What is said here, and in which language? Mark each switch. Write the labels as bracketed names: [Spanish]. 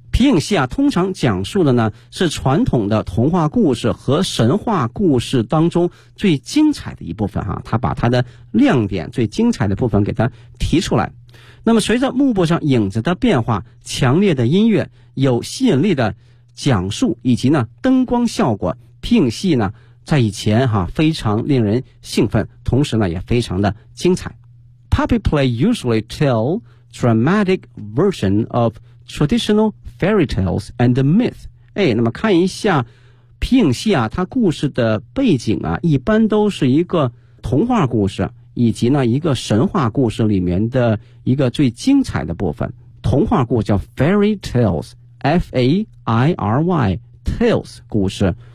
[Chinese] 皮影戏啊，通常讲述的呢是传统的童话故事和神话故事当中最精彩的一部分哈、啊。他把他的亮点最精彩的部分给他提出来。那么随着幕布上影子的变化，强烈的音乐，有吸引力的讲述，以及呢灯光效果，皮影戏呢在以前哈、啊、非常令人兴奋，同时呢也非常的精彩。 [English] Puppet play usually tell dramatic version of traditional fairy tales and the myth. [Chinese] 哎，那么看一下皮影戏啊，它故事的背景啊，一般都是一个童话故事，以及呢一个神话故事里面的一个最精彩的部分。童话故事叫 fairy tales, F-A-I-R-Y, tales, 故事。